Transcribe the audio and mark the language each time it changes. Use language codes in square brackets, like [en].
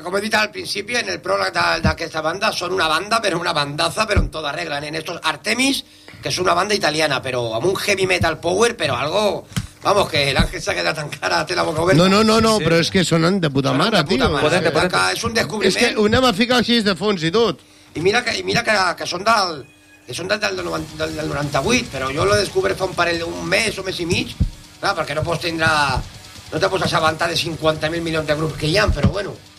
[ca] Com he dit al principi, en el pròleg d'aquesta banda, són una banda, però una bandaza, però en tota regla. En estos Artemis, que és una banda italiana, però amb un heavy metal power, però algo... [es] Vamos, que el ángel se ha quedado tan cara, [ca] té la boca oberta. No, sí. Però és que sonen de puta mare, tio. Sí, és un descobriment. És que ho anem a ficar així de fons i tot. I mira que són del... Que són del 98, però jo l'he descobert fa un parell d'un mes o mes i mig. Clar, perquè no pots tindre... No te pots assabentar de 50.000 milions de grups que hi ha, però bueno...